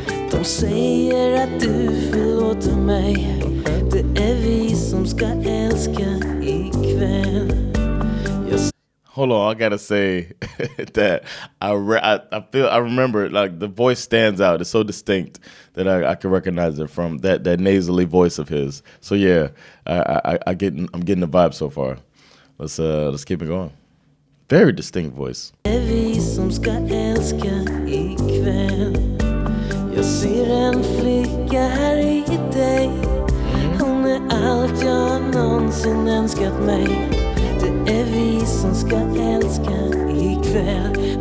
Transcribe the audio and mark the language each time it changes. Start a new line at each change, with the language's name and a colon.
Swedish: De säger att du förlåter mig. Det är vi som ska älska ikväll.
English: Hold on, I gotta say that I remember it, like the voice stands out. It's so distinct that I can recognize it from that nasally voice of his. So yeah, I'm getting the vibe so far. Let's keep it going. Very distinct voice.
Swedish: Det är vi som ska älska ikväll. Jag ser en flicka här i dig. Hon är allt jag någonsin önskat mig. Det är vi som ska älska ikväll.